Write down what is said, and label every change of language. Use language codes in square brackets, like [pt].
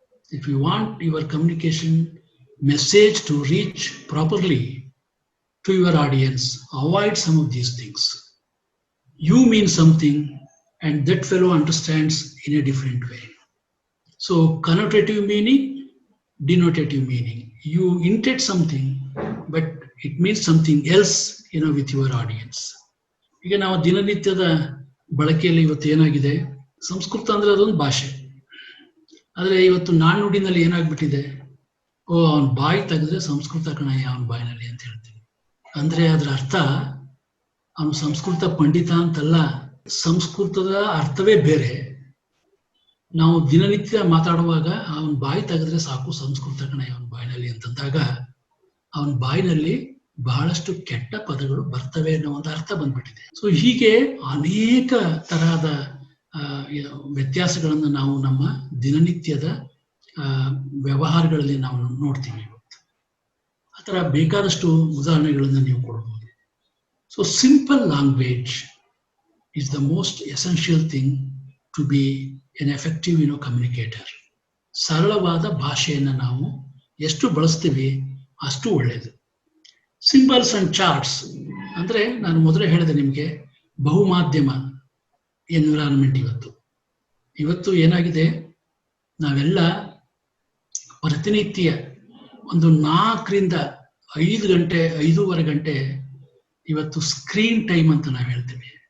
[en] If you want your communication message to reach properly to your audience, avoid some of these things. You mean something and that fellow understands in a different way. So connotative meaning, denotative meaning. You intend something, but it means something else, with your audience. [kn] ಈಗ ನಾವು ದಿನನಿತ್ಯದ ಬಳಕೆಯಲ್ಲಿ ಇವತ್ತು ಏನಾಗಿದೆ, ಸಂಸ್ಕೃತ ಅಂದ್ರೆ ಅದೊಂದು ಭಾಷೆ. ಆದ್ರೆ ಇವತ್ತು ನಾಣ್ಣುಡಿನಲ್ಲಿ ಏನಾಗ್ಬಿಟ್ಟಿದೆ, ಅವನ ಬಾಯಿ ತೆಗೆದ್ರೆ ಸಂಸ್ಕೃತ ಕಣಯ್ಯ ಅವನ ಬಾಯಿನಲ್ಲಿ ಅಂತ ಹೇಳ್ತೀವಿ. ಅಂದ್ರೆ ಅದ್ರ ಅರ್ಥ ಅವನು ಸಂಸ್ಕೃತ ಪಂಡಿತ ಅಂತಲ್ಲ, ಸಂಸ್ಕೃತದ ಅರ್ಥವೇ ಬೇರೆ. ನಾವು ದಿನನಿತ್ಯ ಮಾತಾಡುವಾಗ ಅವನ ಬಾಯಿ ತೆಗೆದ್ರೆ ಸಾಕು ಸಂಸ್ಕೃತ ಕಣಯ್ಯ ಅವನ ಬಾಯಿನಲ್ಲಿ ಅಂತಂದಾಗ ಅವನ ಬಾಯಿನಲ್ಲಿ ಬಹಳಷ್ಟು ಕೆಟ್ಟ ಪದಗಳು ಬರ್ತವೆ ಅನ್ನೋ ಒಂದು ಅರ್ಥ ಬಂದ್ಬಿಟ್ಟಿದೆ. ಸೊ ಹೀಗೆ ಅನೇಕ ತರಹದ ವ್ಯತ್ಯಾಸಗಳನ್ನು ನಾವು ನಮ್ಮ ದಿನನಿತ್ಯದ ವ್ಯವಹಾರಗಳಲ್ಲಿ ನಾವು ನೋಡ್ತೀವಿ ಇವತ್ತು. ಆ ಥರ ಬೇಕಾದಷ್ಟು ಉದಾಹರಣೆಗಳನ್ನು ನೀವು ಕೊಡ್ಬೋದು. [en] So simple language is the most essential thing to be an effective communicator. [kn] ಸರಳವಾದ ಭಾಷೆಯನ್ನು ನಾವು ಎಷ್ಟು ಬಳಸ್ತೀವಿ ಅಷ್ಟು ಒಳ್ಳೆಯದು. [en] symbols and charts [kn] ಅಂದ್ರೆ ನಾನು ಮೊದಲೇ ಹೇಳಿದೆ ನಿಮಗೆ, ಬಹುಮಾಧ್ಯಮ ಎನ್ವಿರಾನ್ಮೆಂಟ್ ಇವತ್ತು ಏನಾಗಿದೆ, ನಾವೆಲ್ಲ ಪ್ರತಿನಿತ್ಯ ಒಂದು 4 ರಿಂದ 5 ಗಂಟೆ 5.5 ಗಂಟೆ ಇವತ್ತು ಸ್ಕ್ರೀನ್ ಟೈಮ್ ಅಂತ ನಾವು ಹೇಳ್ತೀವಿ.